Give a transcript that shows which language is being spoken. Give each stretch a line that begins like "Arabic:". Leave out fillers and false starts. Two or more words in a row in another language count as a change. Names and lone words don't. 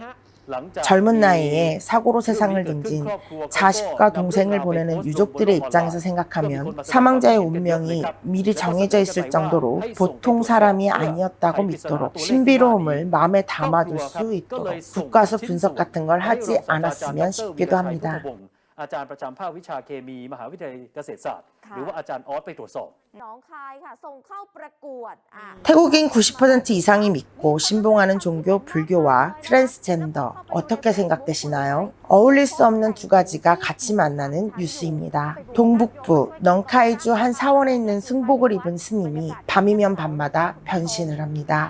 Korean: 젊은 나이에 사고로 세상을 등진 자식과 동생을 보내는 유족들의 입장에서 생각하면 사망자의 운명이 미리 정해져 있을 정도로 보통 사람이 아니었다고 믿도록 신비로움을 마음에 담아둘 수 있도록 국가수 분석 같은 걸 하지 않았으면 싶기도 합니다.
Thai: อาจารย์ประจำภาควิชาเคมีมหาวิทยาลัยเกษตรศาสตร์หรือว่าอาจารย์ออสไปตรวจสอบ น้องคายค่ะส่งเข้าประกวด
Korean: 태국인 90% 이상이 믿고 신봉하는 종교 불교와 트랜스젠더 어떻게 생각되시나요? 어울릴 수 없는 두 가지가 같이 만나는 뉴스입니다. 동북부 넝카이주 한 사원에 있는 승복을 입은 스님이 밤이면 밤마다 변신을 합니다.